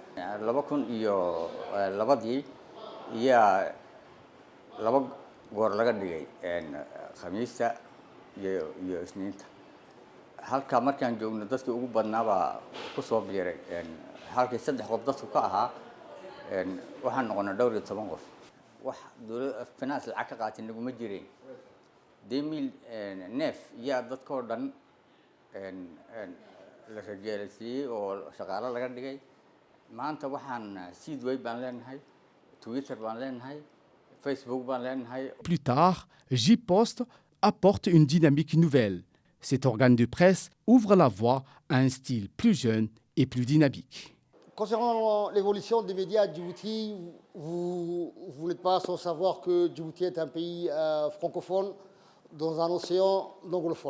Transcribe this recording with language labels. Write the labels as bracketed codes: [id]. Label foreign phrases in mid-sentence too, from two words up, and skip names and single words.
[so] 2002 iyo laba goor laga dhigay khamiista iyo isniinta halka markaan joogno dadkii ugu badnaaba ku soo biiray halkii saddex qof dadku ka ahaa waxaan noqonay dhowr iyo 10 qof wax dawladda finance lacag ka qaatin naguma jireen 2009 yaa dadkoo dhan la rajeelay oo shaqaale laga dhigay maanta waxaan Seedway baan leenahay Twitter baan leenahay Facebook baan leenahay. [fr] Plus tard, J-Post apporte une dynamique nouvelle. Cet organe de presse ouvre la voie à un style plus jeune et plus dynamique. Concernant l'évolution des médias à Djibouti, vous n'êtes pas sans savoir que Djibouti est un pays francophone dans un océan anglophone.